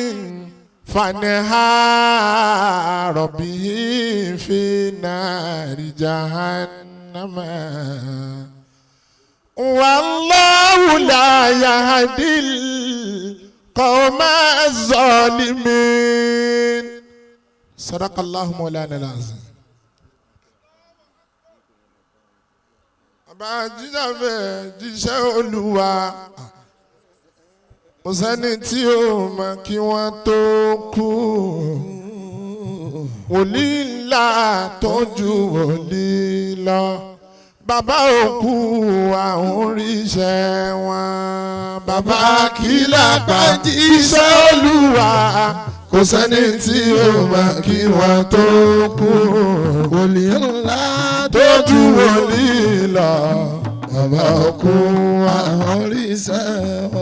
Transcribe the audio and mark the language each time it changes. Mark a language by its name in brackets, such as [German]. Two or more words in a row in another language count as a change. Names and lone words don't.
[Arabic] فانهار به في نار جهنم والله لا يهدي القوم الظالمين صدق الله مولانا العظيم. [Yoruba] Bàbá jíjà bẹ́ẹ̀ jíṣẹ́ Olúwa kò sẹ́ni tí ó mọ̀ kí wọ́n tó kú wòlíì ńlá tó ju wòlíì lọ bàbá òkú àwọn oríṣẹ́ wọn bàbá kìlà bá jíṣẹ́ Olúwa kò sẹ́ni tí ó mọ̀ kí wọ́n tó kú wòlíì ńlá tó ju wòlíì lọ bàbá òkú àwọn oríṣẹ́ wọn.